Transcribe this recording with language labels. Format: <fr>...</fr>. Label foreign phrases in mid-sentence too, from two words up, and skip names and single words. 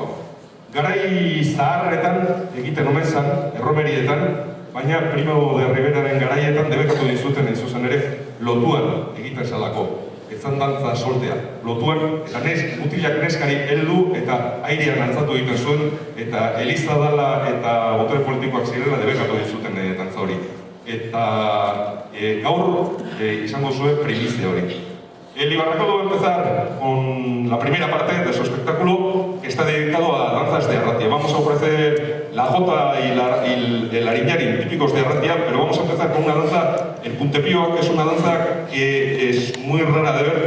<eu>Garai zaharretan egiten omen zan, erromerietan, baina Primo de Riveraren garaietan debekatu dizuten zuzen ere lotuan egiten zelako. Etzan dantza soltea, lotuan, eta mutilak neskari heldu eta airean antzatu egiten zuen, eta Eliza dala eta botere politikoak zirela debekatu dizuten dantza hori. Eta gaur izango zuen primizia hori.</eu> <es>El Ibarrakaldu va a empezar con la primera parte de su espectáculo, que está dedicado a danzas de Arratia. Vamos a ofrecer la jota y el ariñari típicos de Arratia, pero vamos a empezar con una danza, el puntepío, que es una danza que es muy rara de ver.</es>